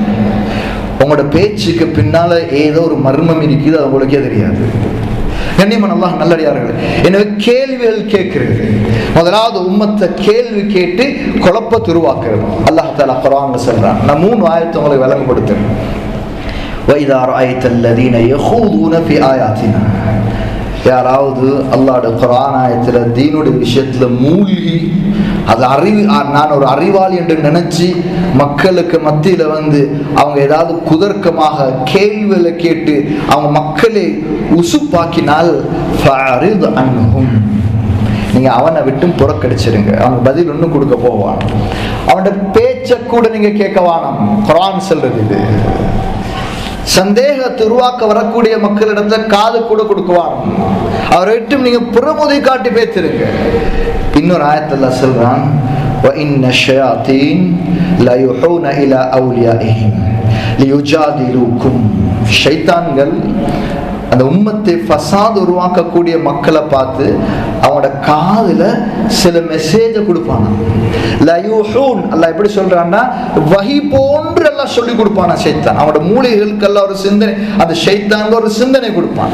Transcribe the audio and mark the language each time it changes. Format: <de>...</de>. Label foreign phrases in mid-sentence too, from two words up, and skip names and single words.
<ta>உங்களோட பேச்சுக்கு பின்னால ஏதோ ஒரு மர்மம் இருக்குது, அது உங்களுக்கே தெரியாது. கண்ணியமான அல்லாஹ் நல்லடியார்களே, எனவே கேள்விகள் கேட்கிறது முதலாவது உம்மத்தை கேள்வி கேட்டு குழப்பத்தை உருவாக்குறது.</ta> <ar>الله تعالى</ar> <ta>குர்ஆன்ல சொல்றான். நான் 3 ஆயத்தை உங்களுக்கு விளங்கப்படுத்துறேன்.</ta> <ar>وَإِذَا رَأَيْتَ الَّذِينَ يَخُوضُونَ فِي آيَاتِنَا,</ar> <ta>யாராவது அல்லாஹ்வுடைய குர்ஆன் ஆயத்துல தீனுடைய விஷயத்துல மூழ்கி அது நான் ஒரு அறிவாளி என்று நினைச்சு மக்களுக்கு மத்தியில அவங்க ஏதாவது குதர்க்கமாக கேள்விகளை கேட்டு அவங்க மக்களை உசுப்பாக்கினால்</ta> <ar>فأعرض عنهم,</ar> <ta>நீங்க அவனை விட்டு புறக்கடிச்சிருங்க. அவன் பதில் ஒன்றும் கொடுக்க போவான், அவனோட பேச்ச கூட நீங்க கேட்க வேணாம். குர்ஆன் சொல்றது இது. சந்தேகத்தை உருவாக்க வரக்கூடிய மக்களிடத்துல காது கூட கொடுக்குவான், அவரை விட்டு நீங்க புறமுதை காட்டி பேசிருங்க. இன்னொரு ஆயத்துல சொல்றான்,</ta> <ar>وَإِنَّ الشَّيَاطِينَ لَيُوحُونَ إِلَى أَوْلِيَائِهِمْ لِيُجَادِلُوكُمْ.</ar> <ta>ஷைத்தான்கள் அந்த உம்மத்தை ஃபசாத் உருவாக்கக்கூடிய மக்களை பார்த்து அவனோட காதுல சில மெசேஜ கொடுப்பானா. லயூஹூன் அல்லாஹ் எப்படி சொல்றான்னா, வஹி போன்று எல்லாம் சொல்லி கொடுப்பானா ஷைத்தான். அவனோட மூளைகளுக்கெல்லாம் ஒரு சிந்தனை, அந்த ஷைத்தானுக்கு ஒரு சிந்தனை கொடுப்பான்.</ta>